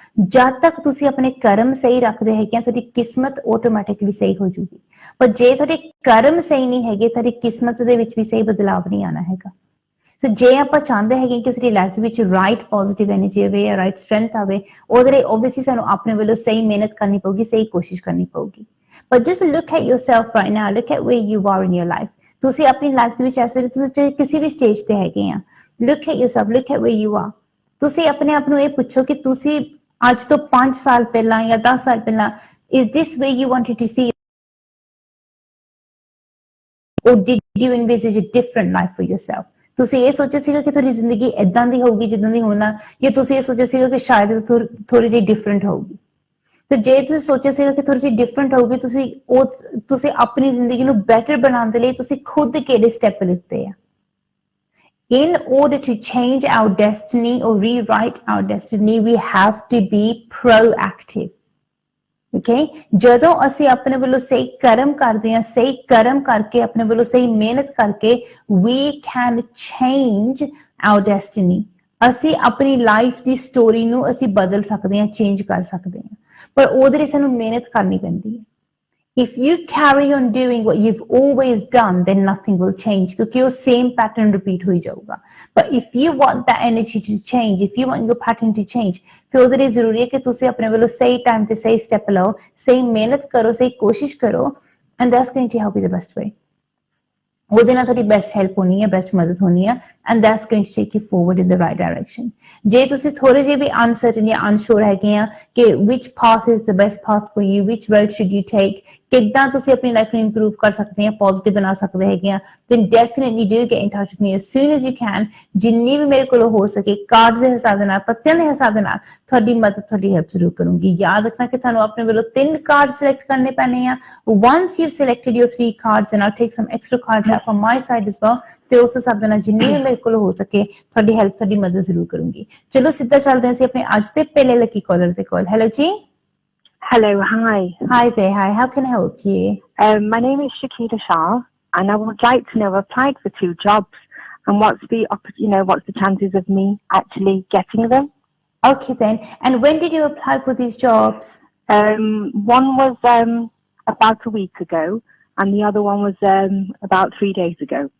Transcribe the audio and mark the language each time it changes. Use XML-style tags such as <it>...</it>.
<pa>ਜਦ ਤੱਕ ਤੁਸੀਂ ਆਪਣੇ ਕਰਮ ਸਹੀ ਰੱਖਦੇ ਹੈਗੇ ਆ, ਤੁਹਾਡੀ ਕਿਸਮਤ ਆਟੋਮੈਟਿਕਲੀ ਸਹੀ ਹੋ ਜੂਗੀ. ਪਰ ਜੇ ਤੁਹਾਡੇ ਕਰਮ ਸਹੀ ਨਹੀਂ ਹੈਗੇ, ਤੁਹਾਡੀ ਕਿਸਮਤ ਦੇ ਵਿੱਚ ਵੀ ਸਹੀ ਬਦਲਾਵ ਨਹੀਂ ਆਉਣਾ ਹੈਗਾ. ਸੋ ਜੇ ਆਪਾਂ ਚਾਹੁੰਦੇ ਹੈਗੇ ਕਿ ਸਾਡੀ ਲਾਈਫ ਵਿੱਚ ਰਾਈਟ ਪੋਜ਼ਿਟਿਵ ਐਨਰਜੀ ਆਵੇ ਜਾਂ ਰਾਈਟ ਸਟਰੈਂਥ ਆਵੇ, ਉਹਦੇ ਲਈ ਓਬਵੀਅਸਲੀ ਸਾਨੂੰ ਆਪਣੇ ਵੱਲੋਂ ਸਹੀ ਮਿਹਨਤ ਕਰਨੀ ਪਊਗੀ, ਸਹੀ ਕੋਸ਼ਿਸ਼ ਕਰਨੀ ਪਊਗੀ.</pa> <en>But just look at yourself right now. Look at where you are in your life.</en> <pa>ਤੁਸੀਂ ਆਪਣੀ ਲਾਈਫ ਦੇ ਵਿੱਚ ਇਸ ਵੇਲੇ ਤੁਸੀਂ ਕਿਸੇ ਵੀ ਸਟੇਜ ਤੇ ਹੈਗੇ ਆ.</pa> <en>Look at yourself. Look at where you are.</en> <pa>ਤੁਸੀਂ ਆਪਣੇ ਆਪ ਨੂੰ ਇਹ ਪੁੱਛੋ ਕਿ ਤੁਸੀਂ ਅੱਜ ਤੋਂ 5 ਸਾਲ ਪਹਿਲਾਂ</pa> <en>ਜਾਂ 10 ਸਾਲ ਪਹਿਲਾਂ is this where you wanted to see, or did you envisage a different life for yourself?</en> <pa>ਤੁਸੀਂ ਇਹ ਸੋਚਿਆ ਸੀਗਾ ਕਿ ਤੁਹਾਡੀ ਜ਼ਿੰਦਗੀ ਏਦਾਂ ਦੀ ਹੋਊਗੀ ਜਿੱਦਾਂ ਦੀ ਹੋਣਾ, ਜਾਂ ਤੁਸੀਂ ਇਹ ਸੋਚਿਆ ਸੀਗਾ ਕਿ ਸ਼ਾਇਦ ਥੋੜੀ ਜਿਹੀ ਡਿਫਰੈਂਟ ਹੋਊਗੀ? ਤੇ ਜੇ ਤੁਸੀਂ ਸੋਚਿਆ ਸੀਗਾ ਕਿ ਥੋੜੀ ਜਿਹੀ ਡਿਫਰੈਂਟ ਹੋਊਗੀ, ਤੁਸੀਂ ਆਪਣੀ ਜ਼ਿੰਦਗੀ ਨੂੰ ਬੈਟਰ ਬਣਾਉਣ ਦੇ ਲਈ ਤੁਸੀਂ ਖੁਦ ਕਿਹੜੇ ਸਟੈਪ ਲਿੱਤੇ ਆ?</pa> <en>In order to change our destiny or rewrite our destiny, we have to be proactive. Okay?</en> <pa>ਜਦੋਂ ਅਸੀਂ ਆਪਣੇ ਵੱਲੋਂ ਸਹੀ ਕਰਮ ਕਰਦੇ ਹਾਂ, ਸਹੀ ਕਰਮ ਕਰਕੇ ਆਪਣੇ ਵੱਲੋਂ ਸਹੀ ਮਿਹਨਤ ਕਰਕੇ,</pa> <en>we can change our destiny.</en> <pa>ਅਸੀਂ ਆਪਣੀ ਲਾਈਫ ਦੀ ਸਟੋਰੀ ਨੂੰ ਅਸੀਂ ਬਦਲ ਸਕਦੇ ਹਾਂ, ਚੇਂਜ ਕਰ ਸਕਦੇ ਹਾਂ, ਪਰ ਉਹਦੇ ਲਈ ਸਾਨੂੰ ਮਿਹਨਤ ਕਰਨੀ ਪੈਂਦੀ ਹੈ.</pa> <en>If you carry on doing what you've always done, then nothing will change,</en> <pa>ਕਿਉਂਕਿ ਉਹ same pattern repeat ਹੋਈ ਜਾਊਗਾ.</pa> <en>But if you want that energy to change,</en> <pa>if you want your pattern to change, ਫਿਰ ਉਹਦੇ ਲਈ ਜ਼ਰੂਰੀ ਹੈ ਕਿ ਤੁਸੀਂ ਆਪਣੇ ਵੱਲੋਂ ਸਹੀ ਟਾਈਮ ਤੇ ਸਹੀ ਸਟੈਪ ਲਓ, ਸਹੀ ਮਿਹਨਤ ਕਰੋ, ਸਹੀ ਕੋਸ਼ਿਸ਼ ਕਰੋ,</pa> <en>and that's going to help you the best way.</en> <pa>ਉਹਦੇ ਨਾਲ ਤੁਹਾਡੀ ਬੈਸਟ ਹੈਲਪ ਹੋਣੀ ਹੈ, ਬੈਸਟ ਮਦਦ ਹੋਣੀ ਹੈ,</pa> <en>And that's going to take you forward in the right direction.</en> <pa>ਜੇ ਤੁਸੀਂ ਥੋੜੇ ਜਿਹੇ ਵੀ ਅਨਸਰਟਨ ਜਾਂ ਅਨਸ਼ੋਰ ਹੈਗੇ ਆ ਕਿ</pa> <en>which path is the best path for you, which road should you take,</en> <pa>ਕਿੱਦਾਂ ਤੁਸੀਂ ਆਪਣੀ ਲਾਈਫ ਨੂੰ ਇੰਪਰੂਵ ਕਰ ਸਕਦੇ ਆ, ਪੋਜ਼ਿਟਿਵ ਬਣਾ ਸਕਦੇ ਹੈਗੇ ਆ,</pa> <en>then definitely do get in touch with me as soon as you can।</en> <pa>ਜਿੰਨੀ ਵੀ ਮੇਰੇ ਕੋਲੋਂ ਹੋ ਸਕੇ ਕਾਰਡਸ ਦੇ ਹਿਸਾਬ ਦੇ ਨਾਲ, ਪੱਤਿਆਂ ਦੇ ਹਿਸਾਬ ਦੇ ਨਾਲ ਤੁਹਾਡੀ ਮਦਦ, ਤੁਹਾਡੀ ਹੈਲਪ ਜ਼ਰੂਰ ਕਰੂੰਗੀ। ਯਾਦ ਰੱਖਣਾ ਕਿ ਤੁਹਾਨੂੰ ਆਪਣੇ ਵੱਲੋਂ 3 ਕਾਰਡ ਸਿਲੈਕਟ ਕਰਨੇ ਪੈਣੇ ਆ।</pa> <en>once you've selected your 3 cards, and I'll take some extra cards out from my side as well,</en> <pa>ਤੇ ਉਸ ਹਿਸਾਬ ਦੇ ਨਾਲ ਜਿੰਨੀ ਵੀ ਮੇਰੇ ਕੋਲ ਹੋ ਸਕੇ ਤੁਹਾਡੀ ਹੈਲਪ, ਤੁਹਾਡੀ ਮਦਦ ਜ਼ਰੂਰ ਕਰੂੰਗੀ। ਚਲੋ ਸਿੱਧਾ ਚੱਲਦੇ ਹਾਂ ਅਸੀਂ ਆਪਣੇ ਅੱਜ ਦੇ ਪਹਿਲੇ ਲੱਕੀ ਕਾਲਰ ਦੇ ਕੋਲ। ਹੈਲੋ ਜੀ।</pa> <en>Hello, hi. Hi there, hi, how can I help you? My name is Shakita Shah, and I would like to know, I've applied for 2 jobs, and what's the chances of me actually getting them? Okay then, and when did you apply for these jobs? One was about a week ago, and the other one was about 3 days ago.</en>